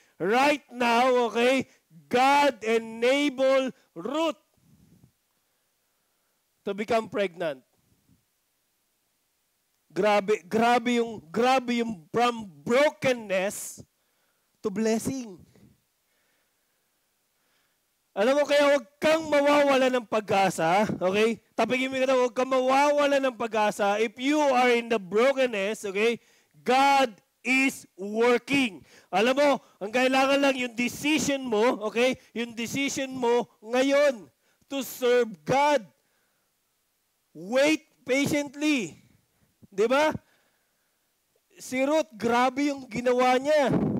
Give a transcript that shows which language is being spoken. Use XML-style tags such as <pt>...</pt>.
<en>Right now, okay, God enabled Ruth to become pregnant.</en> <tl>Grabe yung</tl> <en>from brokenness to blessing.</en> <tl>Alam mo, kaya huwag kang mawawala ng pag-asa, okay? Tapigin mo kita, huwag kang mawawala ng pag-asa.</tl> <en>If you are in the brokenness, okay, God is working.</en> <tl>Alam mo, ang kailangan lang yung decision mo, okay? Yung decision mo ngayon</tl> <en>to serve God. Wait patiently.</en> <tl>Di ba? Si Ruth, grabe yung ginawa niya.</tl>